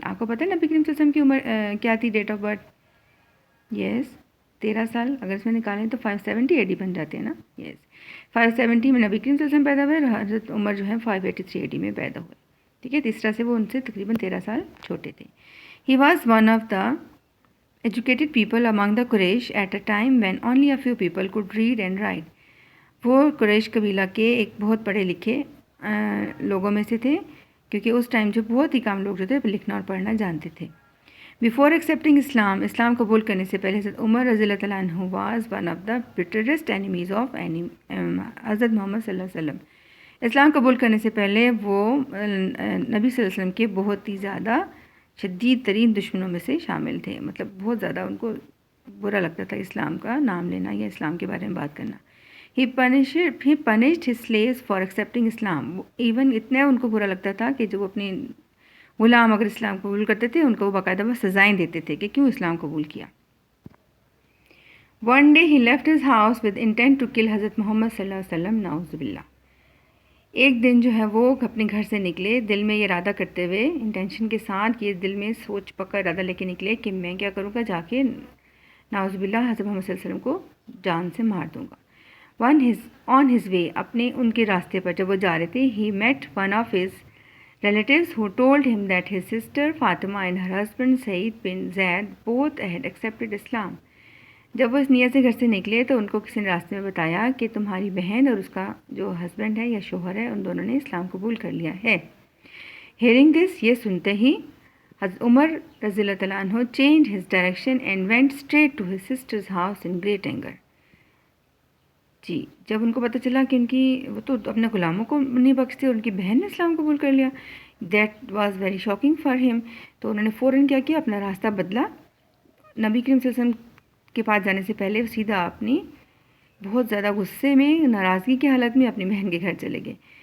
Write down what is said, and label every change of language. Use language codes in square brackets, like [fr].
[ur] آپ کو پتہ ہے نبی کریم صلی اللہ علیہ وسلم کی عمر کیا تھی؟ Date of birth? یس، 13 سال. اگر اس میں نکالیں تو 570 AD بن جاتے ہیں نا. یس، 570 میں نبی کریم صلی اللہ علیہ وسلم پیدا ہوئے اور حضرت عمر جو ہے 583 AD میں پیدا ہوئے. ٹھیک ہے، تیسرا سے وہ ان سے تقریباً 13 سال چھوٹے تھے. [en] He was one of the educated people among the Quraysh at a time when only a few people could read and write. [ur] وہ قریش قبیلہ کے ایک بہت پڑھے لکھے لوگوں میں سے تھے، کیونکہ اس ٹائم جو بہت ہی کم لوگ جو تھے لکھنا اور پڑھنا جانتے تھے. [en] Before accepting [ur] اسلام قبول کرنے سے پہلے [en] حضرت عمر رضی اللہ تعالیٰ عنہ was one of the bitterest enemies of حضرت محمد صلی اللہ علیہ وسلم. [ur] اسلام قبول کرنے سے پہلے وہ نبی صلی اللہ علیہ وسلم کے بہت ہی زیادہ شدید ترین دشمنوں میں سے شامل تھے. مطلب بہت زیادہ ان کو برا لگتا تھا اسلام کا نام لینا یا اسلام کے بارے میں بات کرنا. [en] He punished his slaves for accepting Islam. [ur] Even اتنا ان کو برا لگتا تھا کہ جو اپنے غلام اگر اسلام قبول کرتے تھے ان کو وہ باقاعدہ سزائیں دیتے تھے کہ کیوں اسلام قبول کیا. [en] One day he left his house with intent to kill حضرت Muhammad صلی اللہ علیہ وسلم. [ur] نعوذ باللہ. ایک دن جو ہے وہ اپنے گھر سے نکلے دل میں یہ ارادہ کرتے ہوئے، انٹینشن کے ساتھ، یہ دل میں سوچ پکا ارادہ لے کے نکلے کہ میں کیا کروں گا، جا کے نعوذ باللہ حضرت محمد صلی اللہ علیہ وسلم کو جان سے مار دوں گا. [en] on his way [ur] اپنے ان کے راستے پر جب وہ جا رہے تھے [en] He met one of his relatives who told him that his sister Fatima and her husband Said bin Zaid both had accepted Islam. [ur] جب وہ اس نیت سے گھر سے نکلے تو ان کو کسی نے راستے میں بتایا کہ تمہاری بہن اور اس کا جو ہسبینڈ ہے یا شوہر ہے ان دونوں نے اسلام قبول کر لیا ہے. [en] Hearing this, [ur] یہ سنتے ہی [en] حضرت عمر رضی اللہ تعالیٰ عنہ changed his direction and went straight to his sister's house in great anger. [ur] جی جب ان کو پتہ چلا کہ ان کی وہ تو اپنے غلاموں کو نہیں بخشتے اور ان کی بہن نے اسلام قبول کر لیا, [en] That was very shocking for him. [ur] تو انہوں نے فوراً کیا کیا, اپنا راستہ بدلا. نبی کریم صلی اللہ علیہ وسلم کے پاس جانے سے پہلے وہ سیدھا اپنی بہت زیادہ غصے میں ناراضگی کی حالت میں اپنی بہن کے گھر چلے گئے.